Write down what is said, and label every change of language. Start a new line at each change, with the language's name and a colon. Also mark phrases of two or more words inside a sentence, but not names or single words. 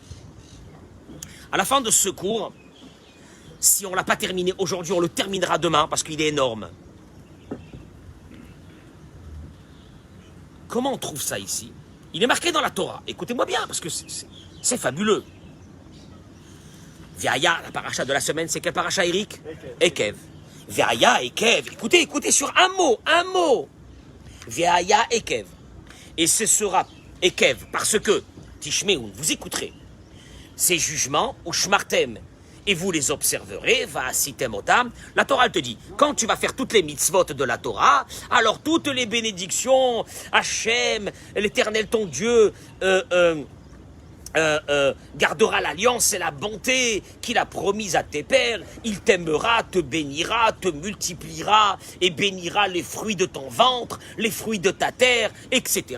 French: À la fin de ce cours, si on ne l'a pas terminé aujourd'hui, on le terminera demain parce qu'il est énorme. Comment on trouve ça ici? Il est marqué dans la Torah. Écoutez-moi bien, parce que c'est fabuleux. Ve'aya, la paracha de la semaine, c'est quelle paracha, Eric?
Hebrew: עקב. והיה, עקב.
French: Écoutez sur un mot.
Hebrew: והיה, עקב.
French: Et ce sera Ekev, parce que, Tishmeun, vous écouterez, ces jugements, ou Shmartem, et vous les observerez,
Hebrew: ועשיתם אותם.
French: La Torah elle te dit, quand tu vas faire toutes les mitzvot de la Torah, alors toutes les bénédictions, Hachem, l'Éternel ton Dieu, gardera l'alliance et la bonté qu'il a promise à tes pères, il t'aimera, te bénira, te multipliera et bénira les fruits de ton ventre, les fruits de ta terre, etc.